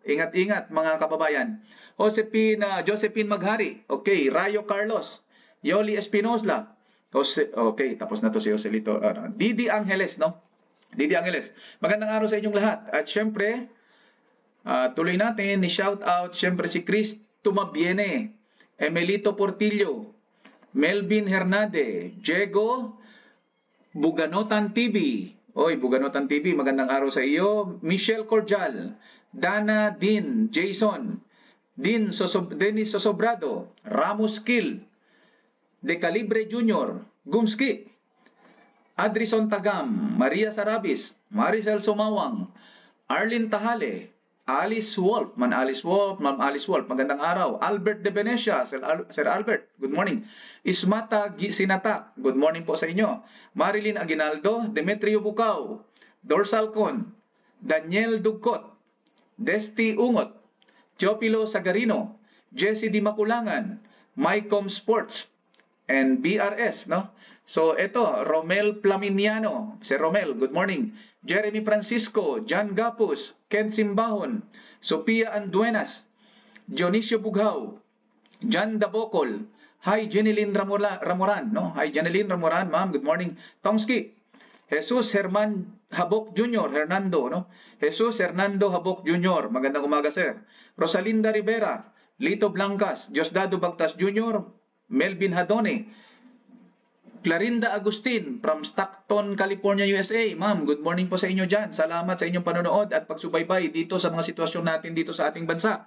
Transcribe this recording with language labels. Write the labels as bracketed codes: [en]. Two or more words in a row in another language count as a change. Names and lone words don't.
[tl] Ingat-ingat, mga kababayan. Josephine Maghari, okay. Rayo Carlos, Yoli Espinosa, okay, tapos na to si Joselito. Didi Angeles, no? Didi Angeles, magandang araw sa inyong lahat. At syempre, tuloy natin, ni-shout out, syempre si Chris Tumabiene, Emelito Portillo, Melvin Hernande, Diego Buganotan TV. Oy, Buganotan TV, magandang araw sa iyo. Michelle Cordial, Dana Din, Jason, Dennis Sosobrado, Ramos Kill, De Calibre Jr., Gumski, Adrison Tagam, Maria Sarabis, Maricel Sumawang, Arlene Tahale, Alice Wolf, Ma'am Alice Wolf, magandang araw. Albert De Venecia, Sir Albert, [en] good morning. [tl] Ismata Sinatak, [en] good morning [tl] po sa inyo. Marilyn Aguinaldo, Demetrio Bucao, Dorsalcon, Daniel Dugcot, Desti Ungot, Teopilo Sagarino, Jesse Di Maculangan, Mycom Sports, and BRS, no? So, ito, Romel Plaminiano, si Romel, [en] good morning. [tl] Jeremy Francisco, John Gapus, Ken Simbahon, Sophia Anduenas, Dionisio Bughao, John Dabocol, hi Jeneline Ramoran, no? Hi Jeneline Ramoran, ma'am, [en] good morning. [tl] Tongski, Jesus Herman Habok Jr., Hernando, no? Jesus Hernando Habok Jr., magandang umaga, sir. Rosalinda Rivera, Lito Blancas, Diosdado Bagtas Jr., Melvin Hadone, Clarinda Agustin from Stockton, California, USA. Ma'am, [en] good morning [tl] po sa inyo dyan. Salamat sa inyong panonood at pagsubaybay dito sa mga sitwasyon natin dito sa ating bansa.